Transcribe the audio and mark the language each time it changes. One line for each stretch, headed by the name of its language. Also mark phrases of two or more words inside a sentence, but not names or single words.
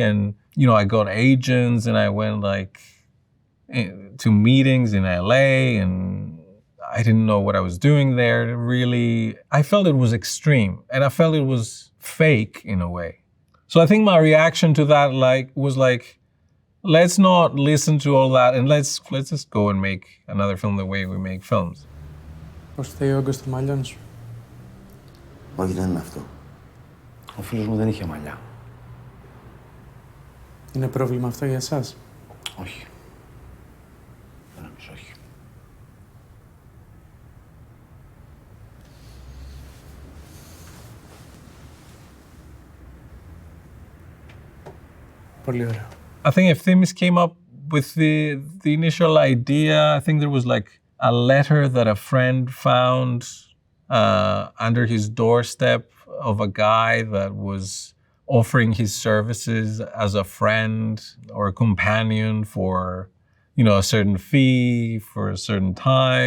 English: And, I got agents, and I went like to meetings in LA, and I didn't know what I was doing there really. I felt it was extreme, and I felt it was fake in a way. So I think my reaction to that was let's not listen to all that, and let's just go and make another film the way we make films.
Greek: Πώς θέλει ο όγκος των μαλλιών σου? Όχι, δεν είναι αυτό. Ο φίλος μου δεν είχε μαλλιά. Είναι πρόβλημα αυτό για εσάς? Όχι. Δεν νομίζω, όχι. Πολύ ωραία.
English: I think if Themis came up with the initial idea, I think there was like a letter that a friend found under his doorstep of a guy that was offering his services as a friend or a companion for, you know, a certain fee for a certain time.